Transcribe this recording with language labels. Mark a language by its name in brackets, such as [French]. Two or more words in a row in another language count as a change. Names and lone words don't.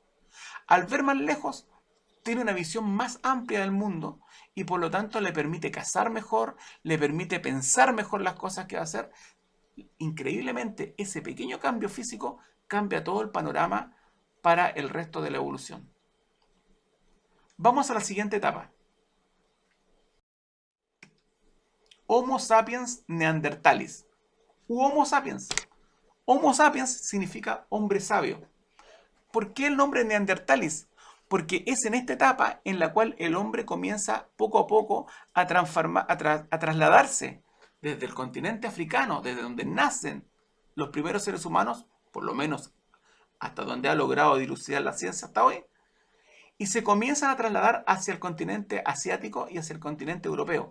[Spanish] Al ver más lejos, tiene una visión más amplia del mundo y por lo tanto le permite cazar mejor, le permite pensar mejor las cosas que va a hacer. Increíblemente, ese pequeño cambio físico cambia todo el panorama para el resto de la evolución. Vamos a la siguiente etapa. Homo sapiens neanderthalis u Homo sapiens. Homo sapiens significa hombre sabio. ¿Por qué el nombre neanderthalis? Porque es en esta etapa en la cual el hombre comienza poco a poco a trasladarse desde el continente africano, desde donde nacen los primeros seres humanos, por lo menos hasta donde ha logrado dilucidar la ciencia hasta hoy, y se comienzan a trasladar hacia el continente asiático y hacia el continente europeo.